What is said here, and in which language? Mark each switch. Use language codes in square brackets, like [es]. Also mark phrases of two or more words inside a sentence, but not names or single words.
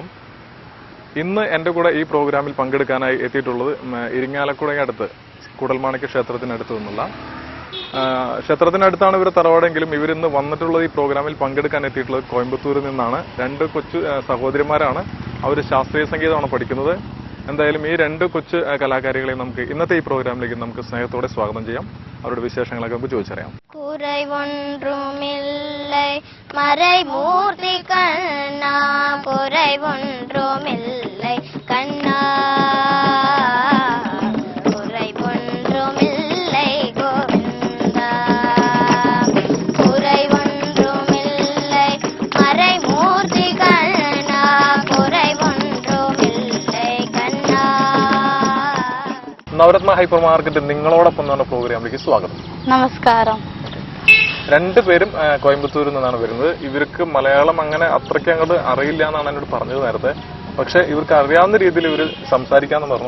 [ml] ഇന്ന് എൻ്റെ കൂടെ ഈ പ്രോഗ്രാമിൽ പങ്കെടുക്കാനായി എത്തിയിട്ടുള്ളത് ഇരിങ്ങാലക്കുടയടുത്ത് കൂടൽമാണിക്യ ക്ഷേത്രത്തിനടുത്ത് നിന്നുള്ള ക്ഷേത്രത്തിനടുത്താണ് ഇവർ തറവാടെങ്കിലും ഇവരിന്ന് വന്നിട്ടുള്ളത് ഈ പ്രോഗ്രാമിൽ പങ്കെടുക്കാൻ എത്തിയിട്ടുള്ളത് കോയമ്പത്തൂരിൽ നിന്നാണ്. രണ്ട് കൊച്ചു സഹോദരിമാരാണ്. അവർ ശാസ്ത്രീയ സംഗീതമാണ് പഠിക്കുന്നത്. എന്തായാലും ഈ രണ്ട് കൊച്ചു കലാകാരികളെ നമുക്ക് ഇന്നത്തെ ഈ പ്രോഗ്രാമിലേക്ക് നമുക്ക് സ്നേഹത്തോടെ സ്വാഗതം ചെയ്യാം. അവരുടെ വിശേഷങ്ങളൊക്കെ നമുക്ക് ചോദിച്ചറിയാം. [ta] குறைவொன்றுமில்லை மறைமூர்த்தி கண்ணா, குறைவொன்றுமில்லை கண்ணா, குறைவொன்றுமில்லை கோவிந்தா, குறைவொன்றுமில்லை மறைமூர்த்தி கண்ணா, குறைவொன்றுமில்லை கண்ணா. [ml] നവരത്ന [en] hyper market [ml] നിങ്ങളോടൊപ്പം എന്ന പ്രോഗ്രാമിലേക്ക് സ്വാഗതം. നമസ്കാരം. രണ്ടുപേരും കോയമ്പത്തൂരിൽ നിന്നാണ് വരുന്നത്. ഇവർക്ക് മലയാളം അങ്ങനെ അത്രയ്ക്ക് അങ്ങോട്ട് അറിയില്ല എന്നാണ് എന്നോട് പറഞ്ഞത് നേരത്തെ. പക്ഷെ ഇവർക്ക് അറിയാവുന്ന രീതിയിൽ ഇവർ സംസാരിക്കാന്ന് പറഞ്ഞു.